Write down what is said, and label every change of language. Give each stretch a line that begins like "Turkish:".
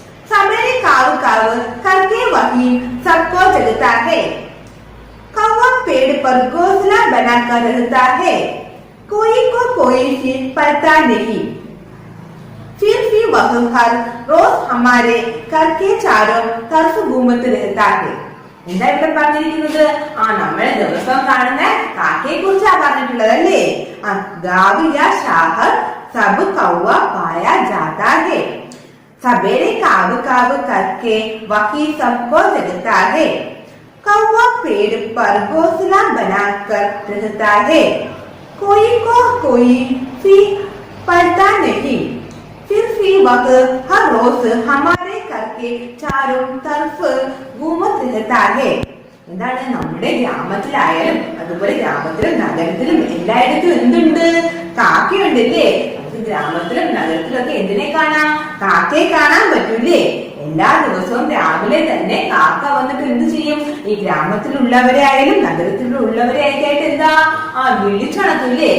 Hindi: सवेरे काव काव करके वही सबको जगता है। कौवा पेड़ पर घोंसला बनाकर रहता है, कोई को कोई से पता नहीं। फिर भी वह हर रोज हमारे घर के चारों तरफ घूमते रहता है.
Malayalam: എന്താ ഇവിടെ പറഞ്ഞിരിക്കുന്നത്? നമ്മളെ ദിവസം കാണുന്ന കാക്കയെ കുറിച്ചാ പറഞ്ഞിട്ടുള്ളത് അല്ലേ?
Hindi: गाँव या शहर सब कौवा पाया जाता है, सवेरे काव काव करके वही सबको जगता है। कौवा पेड़ पर घोंसला बनाकर रहता है, कोई को कोई सी पता नहीं। फिर भी वह हर रोज हमारे घर के चारों तरफ घूमत रहता है.
Malayalam: എന്താണ്? നമ്മുടെ ഗ്രാമത്തിലായാലും അതുപോലെ ഗ്രാമത്തിലും നഗരത്തിലും എല്ലായിടത്തും എന്തുണ്ട്? കാക്കയുണ്ടല്ലേ. നമുക്ക് ഗ്രാമത്തിലും നഗരത്തിലും ഒക്കെ എന്തിനെ കാണാം? കാക്കയെ കാണാൻ പറ്റൂലേ. എല്ലാ ദിവസവും രാവിലെ തന്നെ കാക്ക വന്നിട്ട് എന്ത് ചെയ്യും? ഈ ഗ്രാമത്തിലുള്ളവരെ ആയാലും നഗരത്തിലുള്ളവരെ ആയിട്ട് എന്താ വിളിച്ചുണർത്തൂല്ലേ.